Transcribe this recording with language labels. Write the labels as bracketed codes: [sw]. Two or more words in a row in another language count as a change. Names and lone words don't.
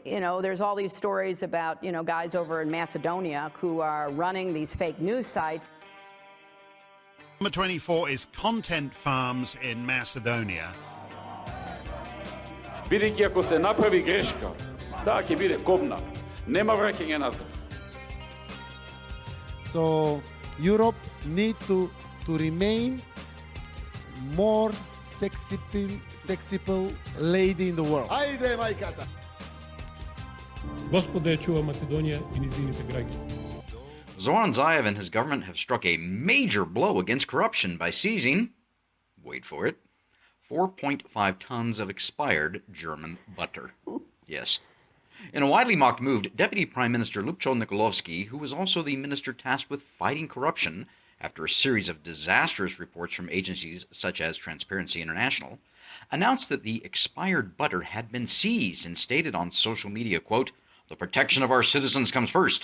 [en] there's all these stories about, guys over in Macedonia who are running these fake news sites. Number 24 is Content Farms in Macedonia. [mk] Бидејќи ако се направи грешка, таа ќе биде кобна. Нема враќање назад. [en] So Europe need to remain more sexy lady in the world. [mk] Ајде, мајката! Господа ја чува Македонија и низините граѓани. [en] Zoran Zaev and his government have struck a major blow against corruption by seizing, wait for it, 4.5 tons of expired German butter. Yes. In a widely mocked move, Deputy Prime Minister Lupcho Nikolovsky, who was also the minister tasked with fighting corruption after a series of disastrous reports from agencies such as Transparency International, announced that the expired butter had been seized and stated on social media, quote, "The protection of our citizens comes first.